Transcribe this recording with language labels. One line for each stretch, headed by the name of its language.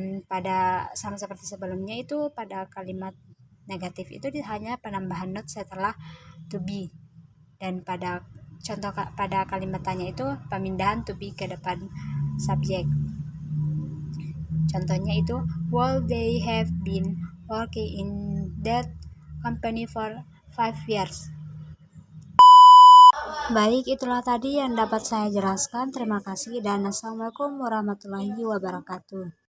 Indonesian: Pada sama seperti sebelumnya itu pada kalimat negatif itu hanya penambahan not setelah to be, dan pada kalimat tanya itu pemindahan to be ke depan subjek. Contohnya itu
English: will they have been working in that company for 5 years.
Indonesian: Baik, itulah tadi yang dapat saya jelaskan. Terima kasih dan assalamualaikum warahmatullahi wabarakatuh.